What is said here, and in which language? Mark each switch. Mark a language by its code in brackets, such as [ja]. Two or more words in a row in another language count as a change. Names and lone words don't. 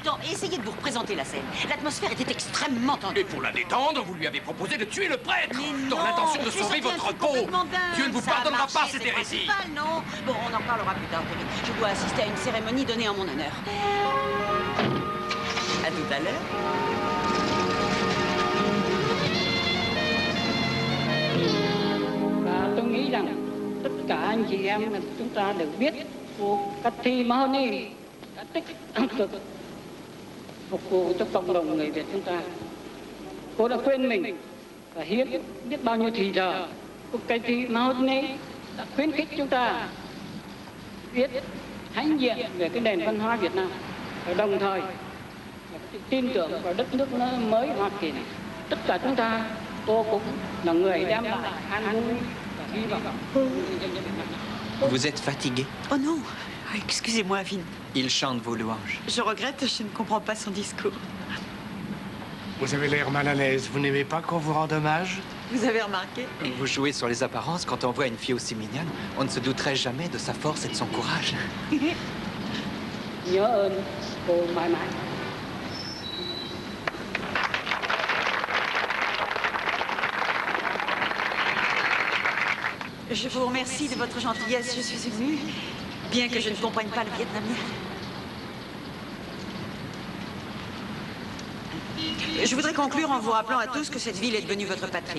[fr] du temps et essayez de vous représenter la scène. L'atmosphère était extrêmement tendue. Et pour la détendre, vous lui avez proposé de tuer le prêtre Mais dans non, l'intention de c'est sauver sorti un votre truc peau. complètement dingue. Dieu ne vous Ça a pardonnera marché, pas c'est cette hérésie. principal, non? Bon, on en reparlera plus tard, Tony. Je dois assister à une cérémonie donnée en mon honneur. À tout à l'heure. [vi] tôi nghĩ rằng tất cả anh chị em chúng ta đều biết cô Cathy Mahoney đã tích cực phục vụ cho cộng đồng người Việt chúng ta. Cô đã quên mình và hiến biết bao nhiêu thì giờ. Cô Cathy Mahoney đã khuyến khích chúng ta viết hãnh diện về cái nền văn hóa Việt Nam và đồng thời tin tưởng vào đất nước mới Hoa Kỳ này. Tất cả chúng ta, cô cũng là người đem lại an vui và hy vọng. [fr] Vous êtes fatigué? Oh non, excusez-moi, Vin. Il chante vos louanges. Je regrette, je ne comprends pas son discours. Vous avez l'air mal à l'aise. Vous n'aimez pas qu'on vous rende hommage? Vous avez remarqué? Vous jouez sur les apparences. Quand on voit une fille aussi mignonne, on ne se douterait jamais de sa force et de son courage. [vi] Nhớ ơn cô mãi mãi. [fr] Je vous remercie de votre gentillesse. Je suis émue, bien que je ne comprenne pas le vietnamien. Je voudrais conclure en vous rappelant à tous que cette ville est devenue votre patrie.